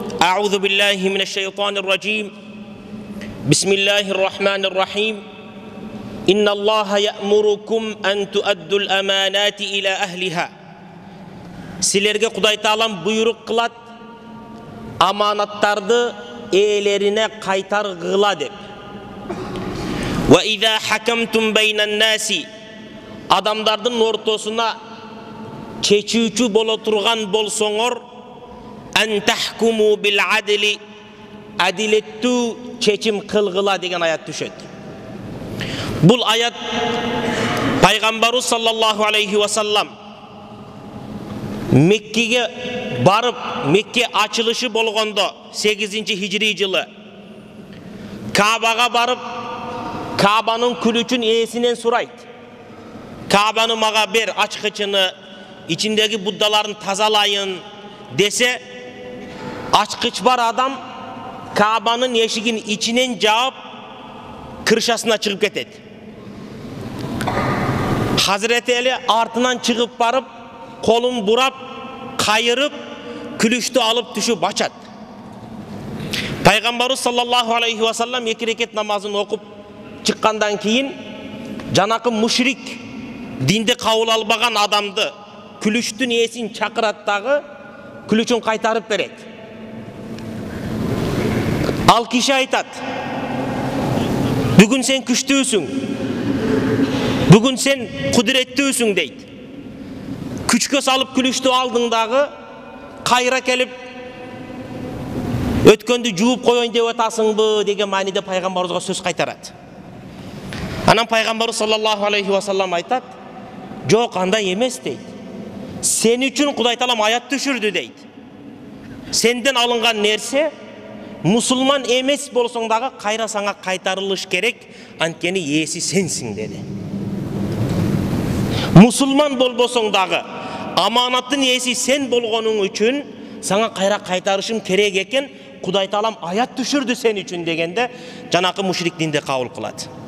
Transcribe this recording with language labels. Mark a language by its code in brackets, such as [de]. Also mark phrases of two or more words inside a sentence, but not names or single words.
[ar] أعوذ بالله من الشيطان الرجيم بسم الله الرحمن الرحيم إن الله يأمركم أن تؤدوا الأمانات إلى أهلها. [ky] Силерге Кудай Таалам буйрук кылат, аманаттарды ээлерине кайтаргыла деп. [ar] وإذا حكمتم بين الناس, [ky] адамдардын ортосуна чечүүчү боло турган болсоңор, [ar] أن تحكموا بالعدل, [ky] адилеттүү чечим кылгыла деген аят түшөт. Бул аят пайгамбарыбыз [ar] صلى الله عليه وسلم [ky] Меккеге барып, Мекке ачылышы болгондо 8-ci хижри жылы Каабага барып, Каабанын күлүчүн ээсинен сурайт. Каабаны мага бер, ачкычыны, ичиндеги буддаларын тазалайын десе, ачкыч бар адам Каабанын эшигин ичинен жаап, кыршасына чыгып кетет. Хазіреті Әли артынан чыгып барып, колун бурап, кайырып, күлүштү алып түшүп ачат. Пайгамбарыбыз [ar] صلى الله عليه وسلم [ky] 2 рекет намазын окуп чыккандан кийин жанакы мушрик, динди кабыл албаган адамды күлүштүн ээсин чакырат дагы күлүчүн кайтарып берет. Ал киши айтат: "Бүгүн сен күчтүүсүң. Бүгүн сен кудуреттүүсүң" дейт. Күчкө салып күлүштү алдың дагы кайра келип өткөндү жууп коеюн деп атасыңбы деген мааниде пайгамбарыбызга сөз кайтарат. Анан пайгамбарыбыз [ar] صلى الله عليه وسلم [ky] айтат: "Жок, андай эмес" дейт. "Сен үчүн Кудай Таалам аят түшүрдү" дейт. "Сенден алынган нерсе мусулман эмес болсоң дагы кайра саңа кайтарылыш керек, анткени ээси сенсиң" деди. Мусулман болбосоң дагы аманаттын ээси сен болгонуң үчүн саңа кайра кайтарышым керек экен, Кудай Таалам аят түшүрдү сен үчүн дегенде жанакы мушрик динди кабыл кылат.